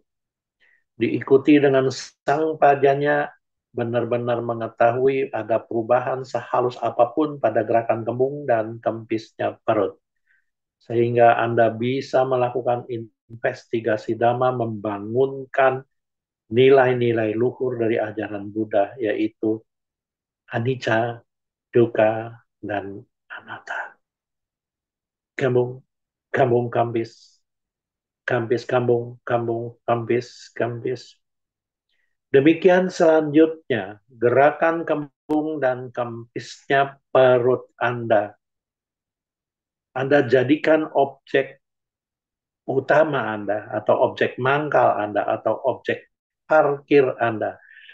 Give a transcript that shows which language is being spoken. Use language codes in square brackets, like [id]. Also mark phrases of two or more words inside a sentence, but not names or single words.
[id] Diikuti dengan [pi] sang pajanya, [id] benar-benar mengetahui ada perubahan sehalus apapun pada gerakan kembung dan kempisnya perut. Sehingga Anda bisa melakukan investigasi Dhamma, membangunkan nilai-nilai luhur dari ajaran Buddha, yaitu [pi] anicca, dukkha, [id] dan anatta. Kambung, kambung, kambis, kambis, kambung, kambung, kambis, kambis. Demikian selanjutnya, gerakan kembung dan kempisnya perut Anda. Anda jadikan objek utama Anda, atau objek mangkal Anda, atau objek parkir Anda.